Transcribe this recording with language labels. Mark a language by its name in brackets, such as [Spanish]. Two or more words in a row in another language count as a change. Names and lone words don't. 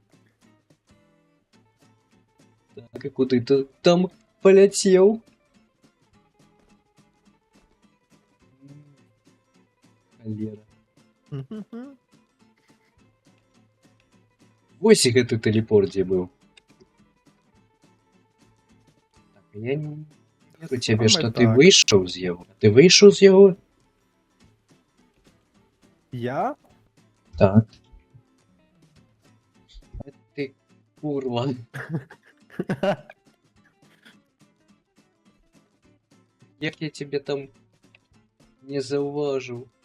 [Ukrainian] Так, і куди ти там полетів? Холера. Мгм. [Belarusian] Ось і гэты тэлепорт дзе быў. [Ukrainian] Так, я не кажу тебе, Саме що ти так. вийшов з його. Ти вийшов з його? Я? Так. А ти курва. Як я тебе там не зауважив.